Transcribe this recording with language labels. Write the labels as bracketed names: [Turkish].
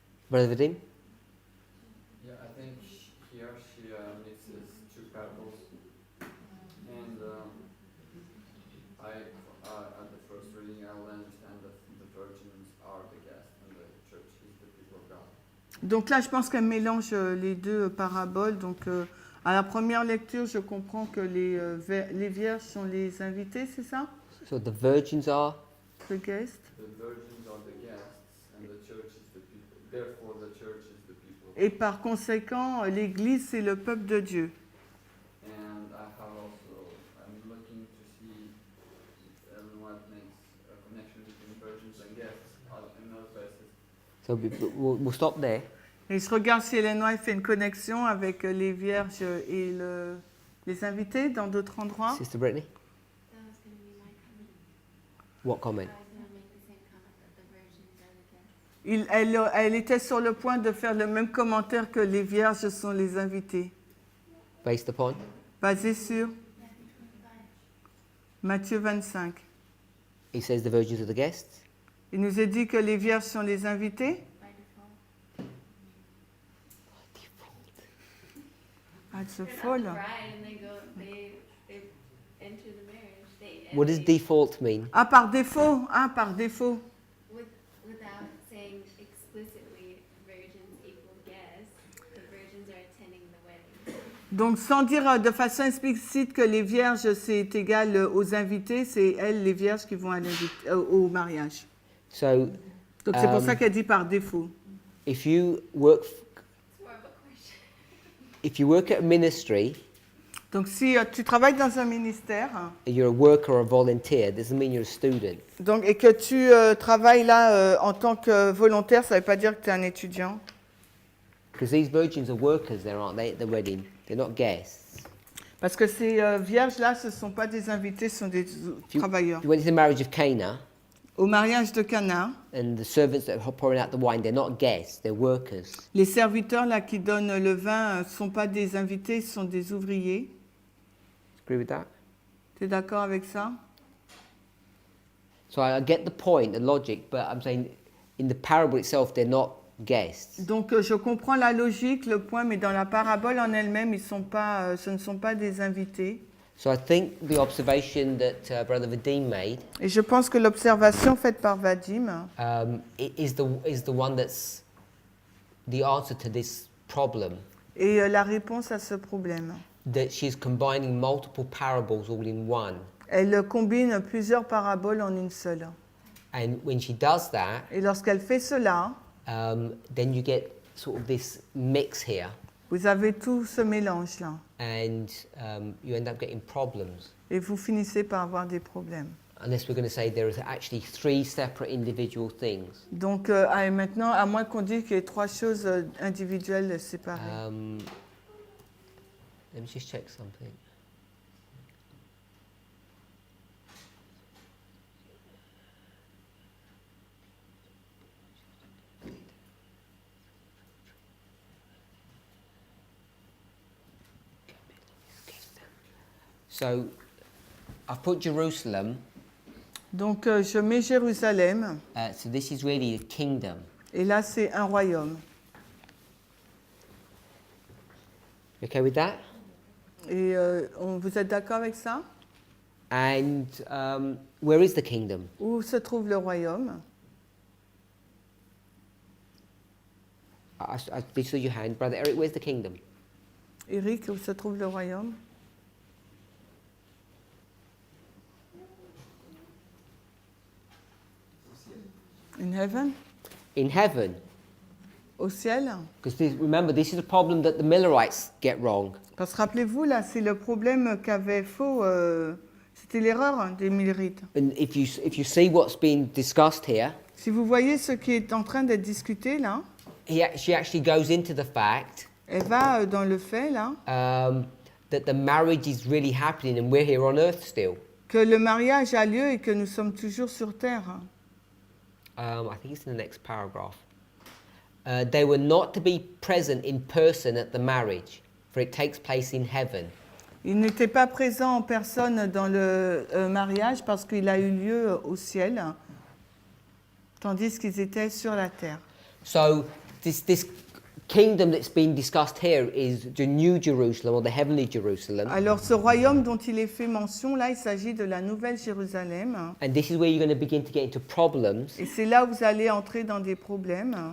[English] Brother Vadim? Yeah, I think here she mixes two parables, and at the first reading I will understand that the virgins are the guests and the church is the people of God. [French] Donc là, je pense qu'elle mélange les deux paraboles. Donc à la première lecture, je comprends que les vierges sont les invités, c'est ça? [English] So the virgins are? The guests. The virgins are the guests and the church is the people. Therefore, the church is the people. [French] Et par conséquent, l'Église, c'est le peuple de Dieu. [English] And I have also, I'm looking to see if Ellen White makes a connection between virgins and guests in other places. So we'll stop there. [French] Et je regarde si Hélène White fait une connexion avec les vierges et les invités dans d'autres endroits. [English] Sister Brittany? That was going to be my comment. What comment? I was going to make the same comment that the virgins are the guests. [French] Elle était sur le point de faire le même commentaire que les vierges sont les invités. [English] Based upon? [French] Basé sur [English] Matthew 25. [French] Matthieu 25. [English] He says the virgins are the guests. [French] Il nous a dit que les vierges sont les invités. [English] By default. [French] Ah, c'est [English] They're not [French] folle. [English] the bride and they enter the marriage. What does default mean? [French] Ah, par défaut. Ah, par défaut. [English] Without saying explicitly virgins equal guests, the virgins are attending the wedding. [French] Donc, sans dire de façon explicite que les vierges, c'est égal aux invités, c'est elles, les vierges, qui vont à au mariage. [English] So [French] Donc, c'est pour ça qu'elle dit par défaut. [English] if you work It's more of a question. if you work at a ministry, [French] Donc, si tu travailles dans un ministère [English] you're a worker or a volunteer, doesn't mean you're a student. [French] donc, et que tu travailles là en tant que volontaire, ça ne veut pas dire que tu es un étudiant. [English] Because these virgins are workers there, aren't they, at the wedding? They're not guests. [French] Parce que ces vierges-là, ce ne sont pas des invités, ce sont des travailleurs. [English] If you went to the marriage of Cana, [French] Au mariage de Cana, [English] and the servants that are pouring out the wine, they're not guests, they're workers. [French] les serviteurs là, qui donnent le vin ne sont pas des invités, ce sont des ouvriers. [English] Agree with that? [French] Tu es d'accord avec ça? [English] So I get the point, the logic, but I'm saying in the parable itself, they're not guests. [French] Donc je comprends la logique, le point, mais dans la parabole en elle-même, ce ne sont pas des invités. [English] So I think the observation that Brother Vadim made [French] Et je pense que l'observation faite par Vadim [English] is the one that's the answer to this problem. [French] est la réponse à ce problème. [English] That she's combining multiple parables all in one. [French] Elle combine plusieurs paraboles en une seule. [English] And when she does that, [French] Et lorsqu'elle fait cela, [English] then you get sort of this mix here, [French] vous avez tout ce mélange-là. [English] and you end up getting problems. [French] Et vous finissez par avoir des problèmes. [English] Unless we're going to say there is actually three separate individual things. [French] Donc maintenant, à moins qu'on dise qu'il y ait trois choses individuelles séparées. [English] Let me just check something. So, I've put Jerusalem, [French] Donc je mets Jérusalem, [English] so this is really a kingdom. [French] et là c'est un royaume. [English] You okay with that? [French] Et vous êtes d'accord avec ça? [English] And where is the kingdom? [French] Où se trouve le royaume? [English] I saw your hand. Brother Eric, where's the kingdom? [French] Eric, où se trouve le royaume? [English] In heaven? In heaven. [French] Au ciel? [English] Because remember, this is a problem that the Millerites get wrong. [French] Parce que rappelez-vous, là, c'est le problème qu'avait faux, c'était l'erreur des Millerites. [English] And if you see what's being discussed here, [French] Si vous voyez ce qui est en train d'être discuté, là, [English] she actually goes into the fact [French] elle va dans le fait, là, [English] that the marriage is really happening and we're here on earth still. [French] que le mariage a lieu et que nous sommes toujours sur terre. [English] I think it's in the next paragraph. They were not to be present in person at the marriage, for it takes place in heaven. [French] Ils n'étaient pas présents en personne dans le mariage parce qu'il a eu lieu au ciel, tandis qu'ils étaient sur la terre. [English] So this kingdom that's being discussed here is the New Jerusalem or the heavenly Jerusalem. [French] Alors ce royaume dont il est fait mention, là, il s'agit de la Nouvelle Jérusalem. [English] And this is where you're going to begin to get into problems Et c'est là où vous allez entrer dans des problèmes.